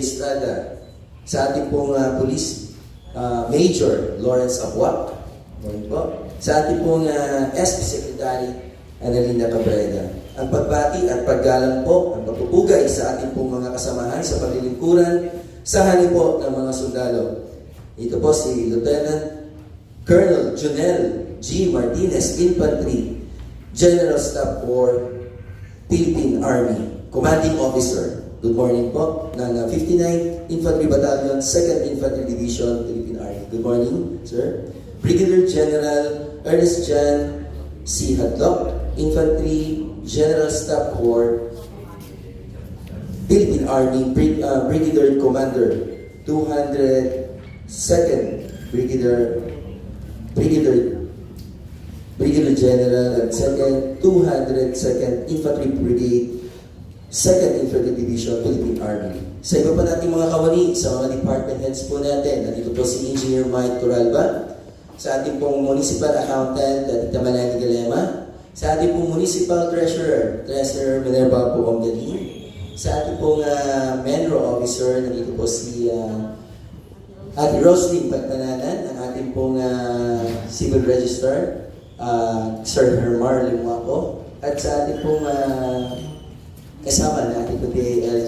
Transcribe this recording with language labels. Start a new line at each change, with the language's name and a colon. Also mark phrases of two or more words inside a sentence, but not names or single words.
Filipino: Estrada, sa ating pong
English: Police Major
Filipino: Lawrence Abuak, sa ating pong
English: SP Secretary
Filipino: Annalina Cabrera. Ang pagbati at paggalang po, ang pagpupugay sa ating pong mga kasamahan sa paglilingkuran sa hani po ng mga sundalo. Ito po si
English: Lieutenant Colonel
Filipino: Janelle G.
English: Martinez, Infantry, General Staff Corps, Philippine Army, Commanding Officer. Good morning po, ng 59th Infantry Battalion, 2nd Infantry Division, Philippine Army. Good morning, sir. Brigadier General Ernest John C. Hadlock, Infantry, General Staff Corps, Philippine Army, Brigadier Commander, 202nd Brigadier General at 202nd Infantry Brigade, 2nd Infantry Division, Philippine Army.
Filipino: Sa iba pa nating mga kawani, sa mga
English: department heads
Filipino: po natin, nandito po si Engineer Mike Turalba, sa ating pong
English: Municipal Accountant
Filipino: at Tita Malani Galema, sa ating pong
English: Municipal Treasurer
Filipino: Minerva Puonggalin, sa ating pong
English: Menro Officer,
Filipino: nandito po si Ate Roslyn Pagtananan, ang ating pong
English: Civil Register,
Filipino: Sir Hermar Limuaco, at sa ating pong kasama na ating PALG.